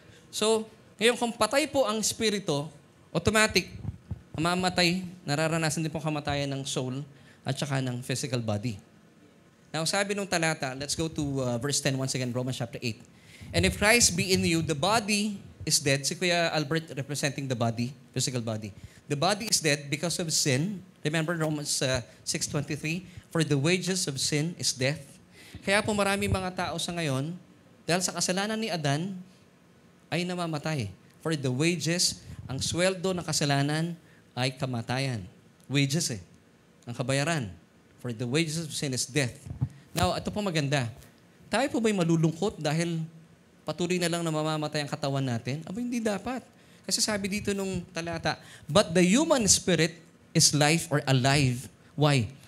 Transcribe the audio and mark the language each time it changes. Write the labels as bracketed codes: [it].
[tl] So, ngayon kung patay po ang spirito, automatic, mamamatay, nararanasan din po kamatayan ng soul at saka ng physical body. [en] Now, [tl] sabi nung talata, [en] let's go to verse 10 once again, Romans chapter 8. And if Christ be in you, the body is dead. Si Kuya Albert representing the body, physical body. The body is dead because of sin. Remember Romans 6:23, for the wages of sin is death. [tl] Kaya po marami mga tao sa ngayon, dahil sa kasalanan ni Adan, ay namamatay. [en] For the wages, [tl] ang sweldo ng kasalanan ay kamatayan. Wages ang kabayaran. [en] For the wages of sin is death. [tl] Now, ito po maganda. Tayo po ba'y malulungkot dahil patuloy na lang na mamamatay ang katawan natin? Aba, hindi dapat. Kasi sabi dito nung talata, [en] but the human spirit is life or alive. Why?